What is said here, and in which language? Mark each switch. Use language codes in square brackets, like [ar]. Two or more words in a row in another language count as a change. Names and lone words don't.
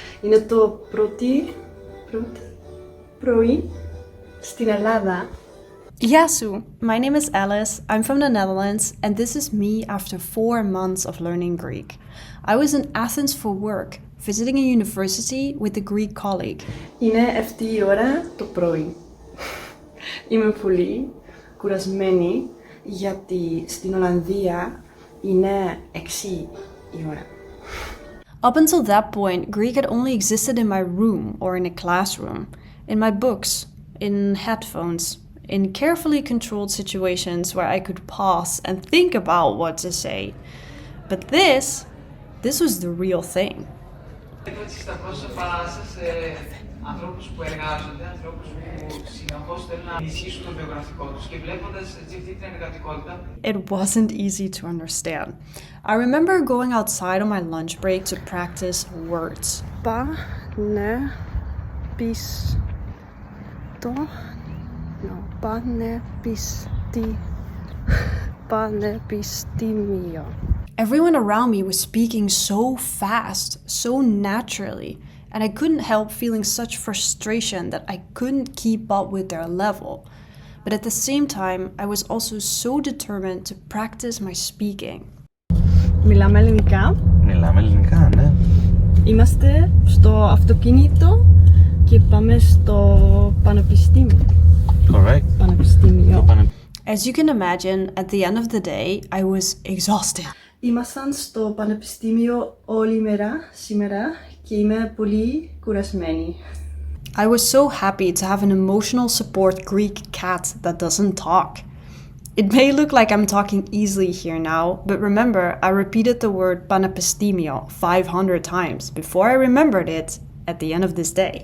[el] Είναι το πρωί στην Ελλάδα. Γεια σου, [en] my name is Alice, I'm from the Netherlands, and this is me after 4 months of learning Greek. I was in Athens for work, visiting a university with a Greek colleague. [el] Είναι 7 η ώρα το πρωί. Είμαι πολύ κουρασμένη γιατί στην Ολλανδία είναι 6 η ώρα. [en] Up until that point, Greek had only existed in my room or in a classroom, in my books, in headphones, in carefully controlled situations where I could pause and think about what to say. But this was the real thing. [el] Ανθρώπους που εργάζονται, ανθρώπους που συνεχώς θέλουν να ενισχύσουν το βιογραφικό τους και βλέποντας αυτή την εργατικότητα. [en] It wasn't easy to understand. I remember going outside on my lunch break to practice words. [el] Πανεπιστήμιο. [en] Everyone around me was speaking so fast, so naturally, and I couldn't help feeling such frustration that I couldn't keep up with their level. But at the same time, I was also so determined to practice my speaking. [el] Μιλάμε ελληνικά. Μιλάμε ελληνικά, ναι. Είμαστε στο αυτοκίνητο και πάμε στο πανεπιστήμιο. [en] Correct. [el] Πανεπιστήμιο. [en] As you can imagine, at the end of the day, I was exhausted. [el] Ήμασταν στο πανεπιστήμιο όλη μέρα σήμερα και είμαι πολύ κουρασμένη. [en] I was so happy to have an emotional support Greek cat that doesn't talk. It may look like I'm talking easily here now, but remember, I repeated the word panepistimio 500 times before I remembered it at the end of this day.